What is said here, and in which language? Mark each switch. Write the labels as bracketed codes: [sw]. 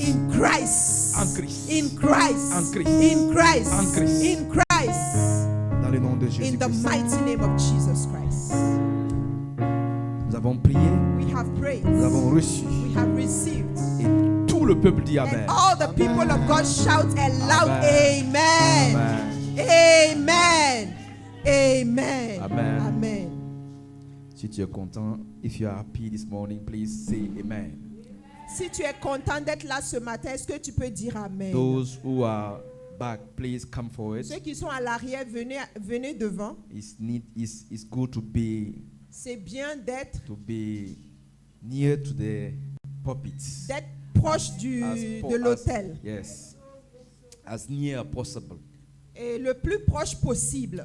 [en] in Christ, [fr] En Christ. [en] in Christ, [fr] En Christ. [en] in Christ, [fr] En Christ. [en] in Christ, [fr] dans le nom de [en] in the [fr] Jésus-Christ. [en] mighty name of Jesus Christ. [fr] Nous avons prié, [en] We have prayed, [fr] nous avons reçu, [en] we have received, [fr] et tout le peuple dit Amen. [en] and all the people of God shout a loud Amen. Amen. Amen. Amen. Amen. Amen. [fr] Si tu es content, [en] if you are happy this morning, please say Amen. [fr] Si tu es content d'être là ce matin, est-ce que tu peux dire Amen? [en] Those who are back, please come forward. [fr] Ceux qui sont à l'arrière, venez devant. [en] It's good to be [fr] C'est bien d'être [en] near to the pulpits. [fr] proche de l'autel. [en] Yes. As near as possible. [fr] Et le plus proche possible.